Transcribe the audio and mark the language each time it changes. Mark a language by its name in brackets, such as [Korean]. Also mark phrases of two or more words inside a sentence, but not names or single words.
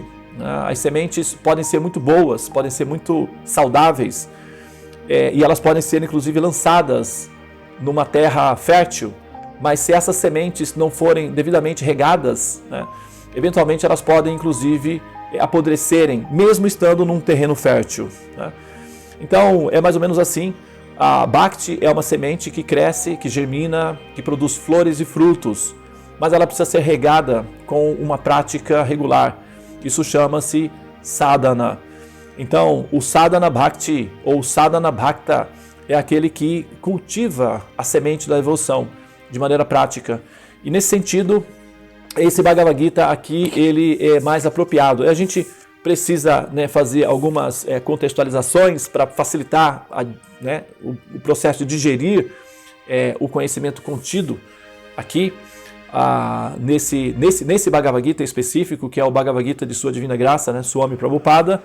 [Portuguese] As sementes podem ser muito boas, podem ser muito saudáveis, e elas podem ser, inclusive, lançadas numa terra fértil, mas se essas sementes não forem devidamente regadas, eventualmente elas podem, inclusive, apodrecerem, mesmo estando num terreno fértil. Então, é mais ou menos assim. A Bhakti é uma semente que cresce, que germina, que produz flores e frutos, mas ela precisa ser regada com uma prática regular. Isso chama-se sadhana. Então, o [Sanskrit] साधन भक्ति [Portuguese] ou [Sanskrit] साधन भक्त [Portuguese] é aquele que cultiva a semente da evolução de maneira prática. E nesse sentido, esse Bhagavad Gita aqui, ele é mais apropriado. A gente precisa, né, fazer algumas contextualizações para facilitar o processo de digerir o conhecimento contido aqui nesse Bhagavad Gita específico, que é o Bhagavad Gita de Sua Divina Graça, né, Swami Prabhupada.